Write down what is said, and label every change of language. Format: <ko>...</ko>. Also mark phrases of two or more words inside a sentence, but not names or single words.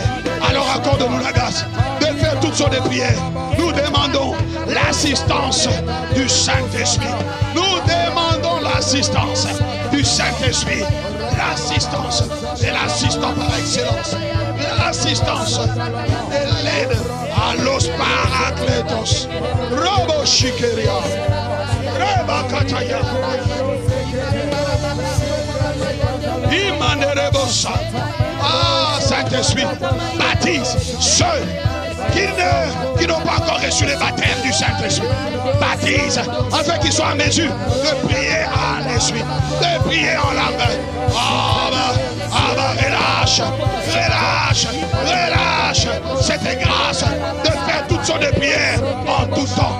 <fr>Alors accorde-nous la grâce de faire toutes sortes de prières. Nous demandons l'assistance du Saint-Esprit. Nous demandons l'assistance du Saint-Esprit. L'assistance et l'assistant par excellence. L'assistance et l'aide à los paracletos. Robo Shikeria. Reba Kataya. Imanerebosa. Ah, Saint-Esprit, baptise ceux qui n'ont pas encore reçu le baptême du Saint-Esprit. Baptise afin qu'ils soient en mesure de prier en esprit, de prier en langue. Relâche, relâche, relâche cette grâce de faire toutes sortes de prières en tout temps.</fr>